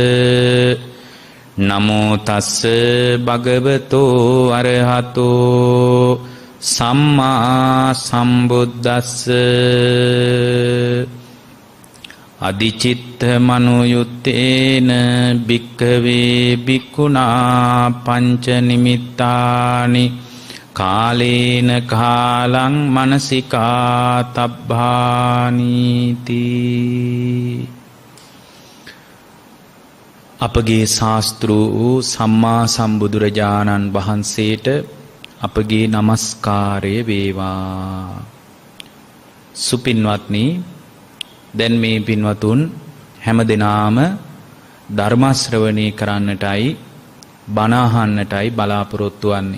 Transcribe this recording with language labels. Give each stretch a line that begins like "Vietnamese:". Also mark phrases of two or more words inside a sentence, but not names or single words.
Pali: නමෝ තස්ස භගවතෝ අරහතෝ සම්මා සම්බුද්දස්ස අදිචිත්ත මනෝයුත්තේන භික්ඛවේ භික්ඛුනා පංච නිමිත්තානි කාලේන කාලං මනසිකා තබ්බානීති.
Sinhala: අපගේ ශාස්ත්‍රූ වූ සම්මා සම්බුදුරජාණන් වහන්සේට අපගේ නමස්කාරය වේවා. සුපින්වත්නි, දැන් මේ පින්වතුන් හැම දිනාම ධර්ම ශ්‍රවණය කරන්නටයි බණ අහන්නටයි බලාපොරොත්තු වෙන්නේ.